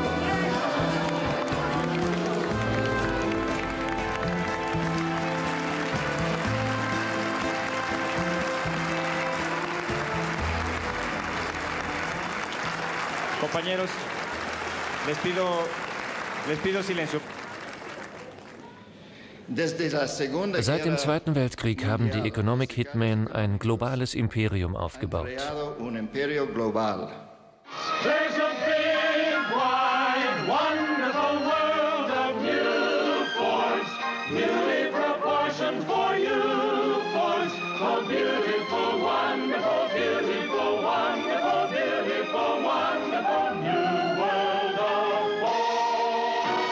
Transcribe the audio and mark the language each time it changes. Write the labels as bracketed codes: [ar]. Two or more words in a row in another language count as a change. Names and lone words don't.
[es] Compañeros, les pido silencio. [de] Seit dem Zweiten Weltkrieg haben die [en] Economic Hitmen [de] ein globales Imperium aufgebaut. [en] There's a big, wide, wonderful world of new force, beauty proportioned for you force, so beautiful, wonderful, beautiful, wonderful, beautiful, wonderful new world of force.